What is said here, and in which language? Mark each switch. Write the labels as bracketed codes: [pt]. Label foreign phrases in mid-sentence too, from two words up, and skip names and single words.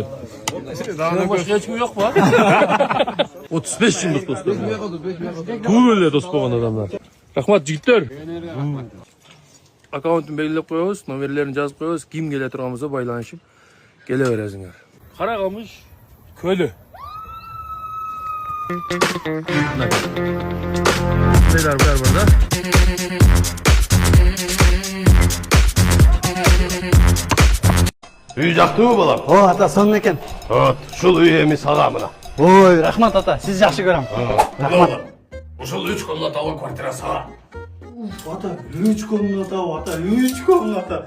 [ky] Башка эч ким жок ба? 35 жылдык достор. Туу эле дос болгон адамдар. Рахмат жигиттер. Аккаунтун белгилеп коебуз, номерлерин жазып коебуз. Ким келе турган болсо байланышып келе бересиңер. Карагамыш көлү. [tr] Neler var burada? [ky] Үй жакты балам? О, ата, сонун экен. Ушул үй эми сага мына. Ой, рахмат ата, сиз жакшы көрөм. Рахмат. Ушул 3 комнаталуу квартира сага. Ата, 3 комната, ата, 3 комната.